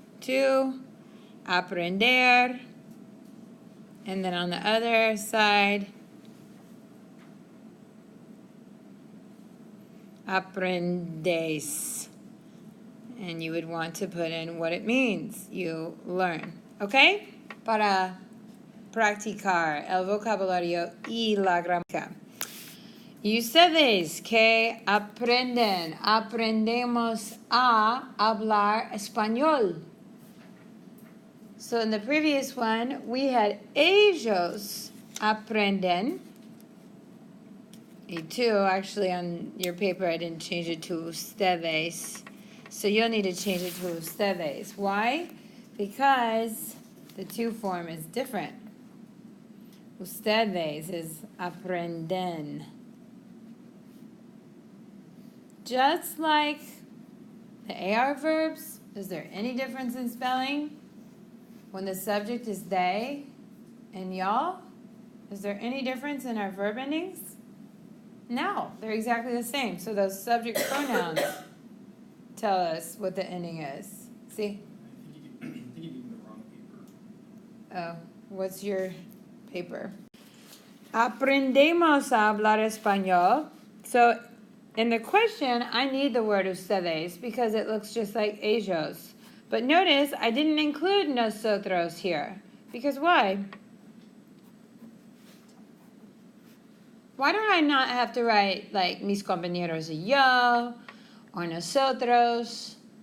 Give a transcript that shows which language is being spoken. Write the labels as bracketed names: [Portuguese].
[English] To, aprender, and then on the other side, aprendes. And you would want to put in what it means. You learn. ¿Ok? [Spanish] Para practicar el vocabulario y la gramática. Y ustedes que aprenden, aprendemos a hablar español. [English] So in the previous one, we had [Spanish] ellos aprenden. Y tú, [English] actually on your paper, I didn't change it to ustedes. So you'll need to change it to ustedes. Why? Because the two form is different. Ustedes is aprenden. Just like the AR verbs, is there any difference in spelling? When the subject is they and y'all, is there any difference in our verb endings? No, they're exactly the same. So those subject pronouns tell us what the ending is. See? I think you're using the wrong paper. Oh, what's your paper? [Spanish] Aprendemos a hablar español. [English] So in the question, I need the word ustedes because it looks just like ellos. But notice I didn't include nosotros here. Because why? Why don't I not have to write like [Spanish] mis compañeros y yo [English] or nosotros?